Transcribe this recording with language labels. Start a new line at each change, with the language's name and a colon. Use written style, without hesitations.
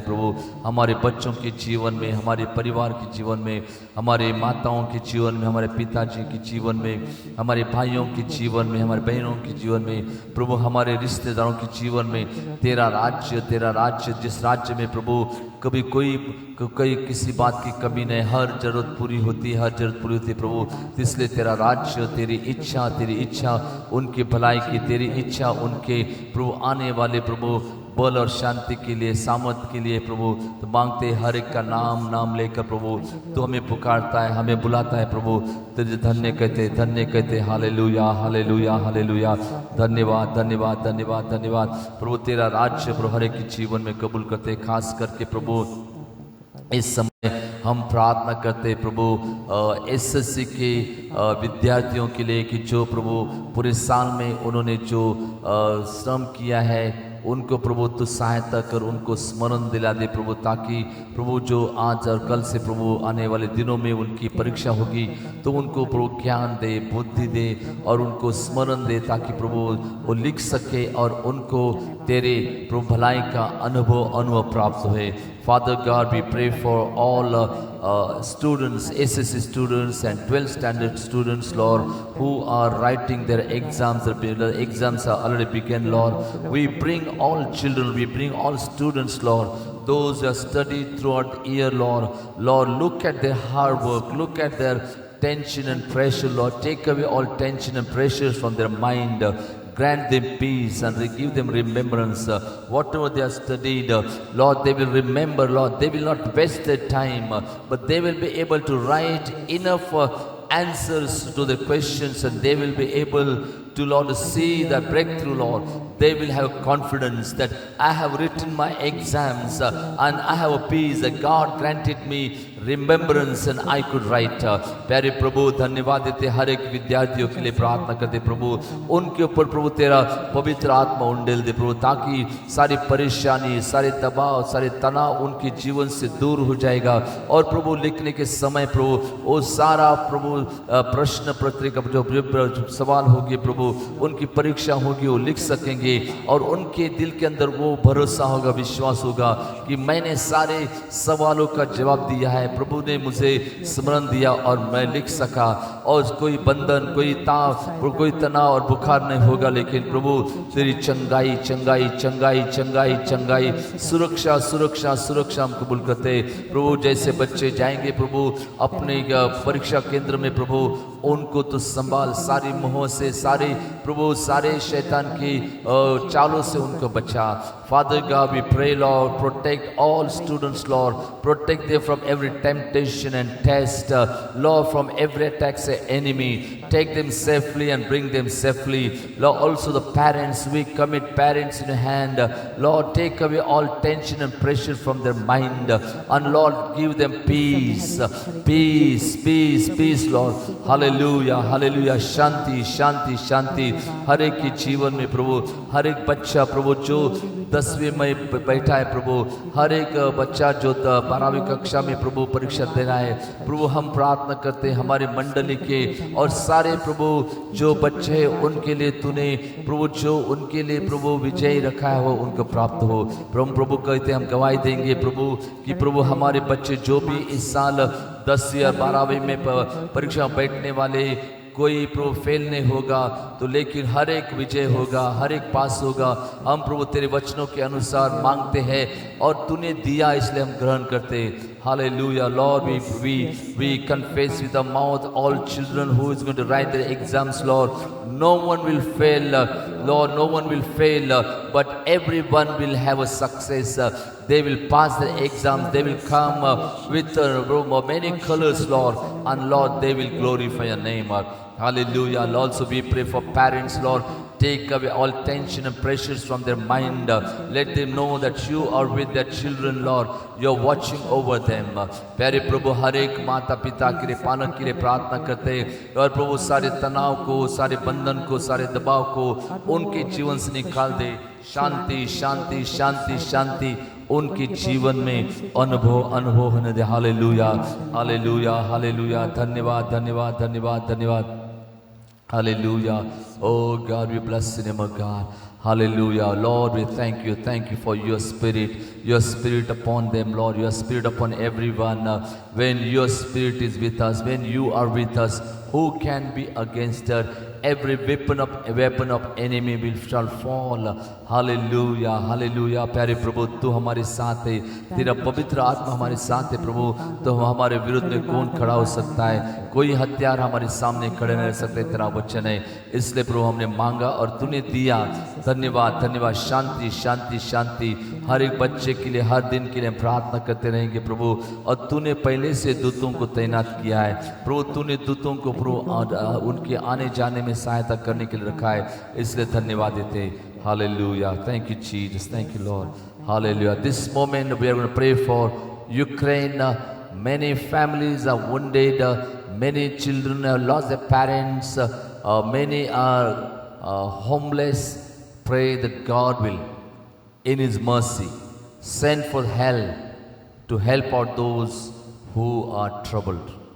Hindi: प्रभु हमारे बच्चों के जीवन में, हमारे परिवार के जीवन में, हमारे माताओं के जीवन में, हमारे पिताजी के जीवन में, हमारे भाइयों के जीवन में, हमारे बहनों के जीवन में, प्रभु हमारे रिश्तेदारों के जीवन में तेरा राज्य जिस राज्य में प्रभु कभी कोई किसी बात की कमी नहीं, हर जरूरत पूरी होती है प्रभु। इसलिए तेरा राज्य, तेरी इच्छा उनकी भलाई की, तेरी इच्छा उनके प्रभु आने वाले प्रभु बल और शांति के लिए, सामर्थ के लिए प्रभु तो मांगते हर एक का नाम लेकर प्रभु तो हमें पुकारता है, हमें बुलाता है प्रभु। तुझे धन्य कहते हालेलुया हालेलुया हालेलुया। धन्यवाद धन्यवाद धन्यवाद धन्यवाद। प्रभु तेरा राज्य प्रभु हर एक के जीवन में कबूल करते, खास करके प्रभु इस समय हम प्रार्थना करते प्रभु एसएससी के विद्यार्थियों के लिए कि जो प्रभु पूरे साल में उन्होंने जो श्रम किया है उनको प्रभु तो सहायता कर, उनको स्मरण दिला दे प्रभु, ताकि प्रभु जो आज और कल से प्रभु आने वाले दिनों में उनकी परीक्षा होगी तो उनको प्रभु ज्ञान दे, बुद्धि दे और उनको स्मरण दे, ताकि प्रभु वो लिख सके और उनको तेरे प्रभु भलाई का अनुभव प्राप्त हो।
English: Father God, we pray for all students, SSC students and 12th standard students, Lord, who are writing their exams. The exams are already begun, Lord. We bring all children, we bring all students, Lord. Those who have studied throughout the year, Lord. Lord, look at their hard work, look at their tension and pressure, Lord. Take away all tension and pressures from their mind. Grant them peace and give them remembrance. Whatever they have studied, Lord, they will remember, Lord. They will not waste their time, but they will be able to write enough answers to the questions, and they will be able to, Lord, to see the breakthrough, Lord. They will have confidence that I have written my exams and I have a peace that God granted me remembrance and I could write.
Hindi: प्यारे प्रभु धन्यवाद देते हर एक विद्यार्थियों के लिए प्रार्थना करते प्रभु, उनके ऊपर प्रभु तेरा पवित्र आत्मा उंडेल दे प्रभु, ताकि सारी परेशानी, सारे दबाव, सारे तनाव उनके जीवन से दूर हो जाएगा। और प्रभु लिखने के समय प्रभु वो सारा प्रभु प्रश्न पत्रिका जो सवाल होगी प्रभु, उनकी परीक्षा होगी, वो लिख सकेंगे और उनके दिल के अंदर वो भरोसा होगा, विश्वास होगा कि मैंने सारे सवालों का जवाब दिया है, प्रभु ने मुझे स्मरण दिया और मैं लिख सका। और कोई बंधन, कोई तनाव और बुखार नहीं होगा, लेकिन प्रभु तेरी चंगाई चंगाई चंगाई चंगाई चंगाई, सुरक्षा सुरक्षा सुरक्षा हम कबूल करते प्रभु। जैसे बच्चे जाएंगे प्रभु अपने परीक्षा केंद्र में प्रभु, उनको तो संभाल, सारी मोह से, सारे प्रभु सारे शैतान की चालों से उनको बचा।
English: Father God, we pray, Lord, protect all students, Lord, protect them from every temptation and test, Lord, from every attack of the enemy. Take them safely and bring them safely. Lord, also the parents, we commit parents in your hand. Lord, take away all tension and pressure from their mind, and Lord, give them peace, peace, peace, peace, Lord.
Hindi: Hallelujah, hallelujah. Shanti, shanti, shanti. हर एक के जीवन में प्रभु, हर एक बच्चा प्रभु जो 10वीं में बैठा है प्रभु, हर एक बच्चा जो 12वीं कक्षा में प्रभु परीक्षा दे रहा है प्रभु, हम प्रार्थना करते हैं हमारे मंडली के और सारे प्रभु जो बच्चे हैं उनके लिए तूने प्रभु जो उनके लिए प्रभु विजय रखा है वो उनको प्राप्त हो। प्रभु कहते हैं हम गवाही देंगे प्रभु कि प्रभु हमारे बच्चे जो भी इस साल 10 या 12वीं में परीक्षा बैठने वाले कोई प्रभु फेल नहीं होगा तो लेकिन हर एक विजय होगा, हर एक पास होगा। हम प्रभु तेरे वचनों के अनुसार मांगते हैं और तूने दिया इसलिए हम ग्रहण करते हैं।
English: Hallelujah, Lord, we confess with our mouth all children who is going to write their exams, Lord. No one will fail, Lord, no one will fail, but everyone will have a success. They will pass the exams, they will come with many colors, Lord, and Lord, they will glorify your name. Hallelujah. And also we pray for parents, Lord. Take away all tension and pressures from their mind. Let them know that you are with their children, Lord. You are watching over them.
Hindi: प्यारे प्रभु हर एक माता पिता के लिए, पालक के लिए प्रार्थना करते हैं और प्रभु सारे तनाव को, सारे बंधन को, सारे दबाव को उनके जीवन से निकाल दे। शांति शांति शांति शांति उनके जीवन में अनुभव होने दे। Hallelujah, hallelujah, hallelujah. धन्यवाद, धन्यवाद, धन्यवाद, धन्यवाद। Hallelujah.
English: Oh God, we bless the name of God. Hallelujah. Lord, we thank you for your spirit upon them, Lord, your spirit upon everyone. When your spirit is with us, when you are with us, who can be against us? Every weapon of enemy will shall fall. Hallelujah, hallelujah.
Hindi: प्यारे प्रभु तू हमारे साथ है, तेरा पवित्र आत्मा हमारे साथ है प्रभु, तो हमारे विरुद्ध में कौन खड़ा हो सकता है? कोई हथियार हमारे सामने खड़े नहीं रह सकते, तेरा वचन है। इसलिए प्रभु हमने मांगा और तूने दिया। धन्यवाद, धन्यवाद। शांति शांति शांति हर एक बच्चे के लिए, हर दिन के लिए प्रार्थना करते रहेंगे प्रभु। और तूने पहले से दूतों को तैनात किया है प्रभु, तूने दूतों को प्रभु उनके आने जाने में सहायता करने के लिए रखा है, इसलिए धन्यवाद देते।
English: Hallelujah. Thank you, Jesus. Thank you, Lord. Hallelujah. This moment we are going to pray for Ukraine. Many families are wounded. Many children have lost their parents. Many are homeless. Pray that God will, in His mercy, send for help to help out those who are troubled.